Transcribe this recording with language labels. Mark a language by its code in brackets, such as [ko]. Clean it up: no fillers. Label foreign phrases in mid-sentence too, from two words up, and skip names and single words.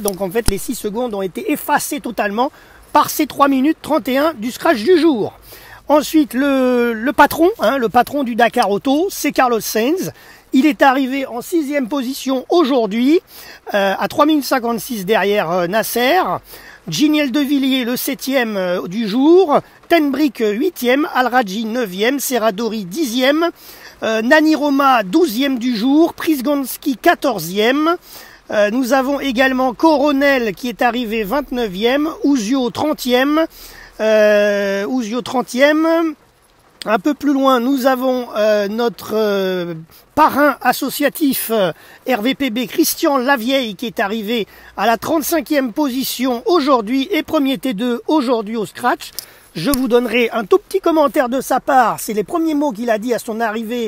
[fr] Donc en fait les 6 secondes ont été effacées totalement par ces 3 minutes 31 du scratch du jour. Ensuite le patron du Dakar Auto, c'est Carlos Sainz. Il est arrivé en 6e position aujourd'hui, à 3 minutes 56 derrière Nasser. Giniel de Villiers, le 7e du jour. Tenbrick, 8e. Al-Rajji, 9e. Serradori, 10e. Nani Roma, 12e du jour. Prisgonski, 14e. Nous avons également Coronel qui est arrivé 29e. Ouzio, 30e. Ouzio, 30e. Un peu plus loin, nous avons notre parrain associatif RVPB, Christian Lavieille, qui est arrivé à la 35e position aujourd'hui et premier T2 aujourd'hui au scratch. Je vous donnerai un tout petit commentaire de sa part. C'est les premiers mots qu'il a dit à son arrivée.